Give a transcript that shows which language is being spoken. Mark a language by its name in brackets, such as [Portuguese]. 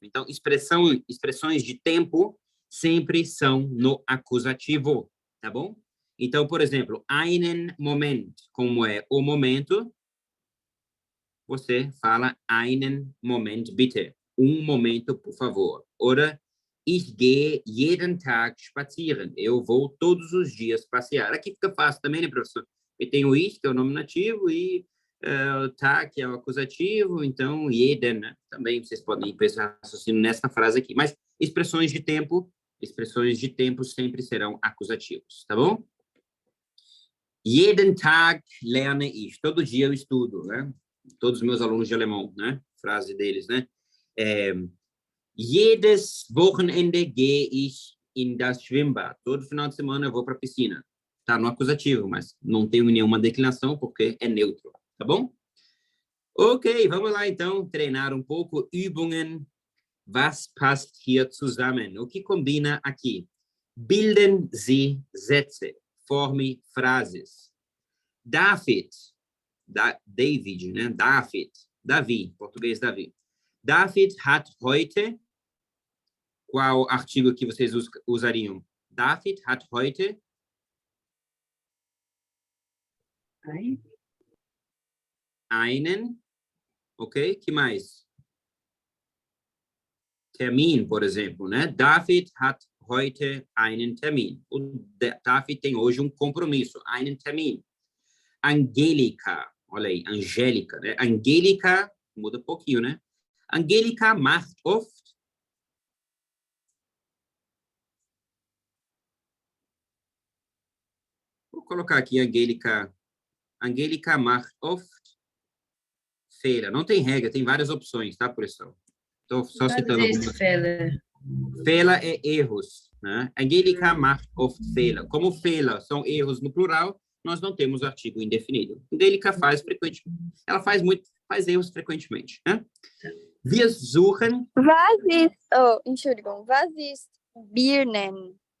[Portuguese] Então, expressões de tempo sempre são no acusativo, tá bom? Então, por exemplo, [German] einen Moment, [Portuguese] como é o momento, você fala [German] einen Moment bitte, [Portuguese] um momento, por favor. [German] Oder Ich gehe jeden Tag spazieren. [Portuguese] Eu vou todos os dias passear. Aqui fica fácil também, né, professor? E tem o ich, que é o nominativo, e Tag, que é o acusativo. Então, jeden, né? Também vocês podem pensar raciocínio nessa frase aqui. Mas expressões de tempo sempre serão acusativos, tá bom? [German] Jeden Tag lerne ich. [Portuguese] Todo dia eu estudo, né? Todos os meus alunos de alemão, né? Frase deles, né? [German] Jedes Wochenende gehe ich in das Schwimmbad. [Portuguese] Todo final de semana eu vou para a piscina. Tá no acusativo, mas não tenho nenhuma declinação porque é neutro, tá bom? Ok, vamos lá então treinar um pouco. [German] Übungen. Was passt hier zusammen? [Portuguese] O que combina aqui? [German] Bilden Sie Sätze. [Portuguese] Forme frases. David, David, né? Davi, português Davi. [German] David hat heute, [Portuguese] qual artigo que vocês usariam? [German] David hat heute einen, ok? [Portuguese] Que mais? [German] Termin, [Portuguese] por exemplo, né? [German] David hat heute einen Termin. [Portuguese] O David tem hoje compromisso, [German] einen Termin. [Portuguese] Angélica, olha aí, Angélica, né? Angélica, muda um pouquinho, né? [German] Angélica macht oft. [Portuguese] Vou colocar aqui Angélica. [German] Angélica macht oft Fehler. [Portuguese] Não tem regra, tem várias opções, tá, professor? Estou só citando algumas. Fehler é erros, né? [German] Angélica macht oft Fehler. [Portuguese] Como Fehler são erros no plural, nós não temos artigo indefinido. Angélica faz frequentemente. Ela faz erros frequentemente, né? [German] Wir suchen. Entschuldigung, was ist Birnen?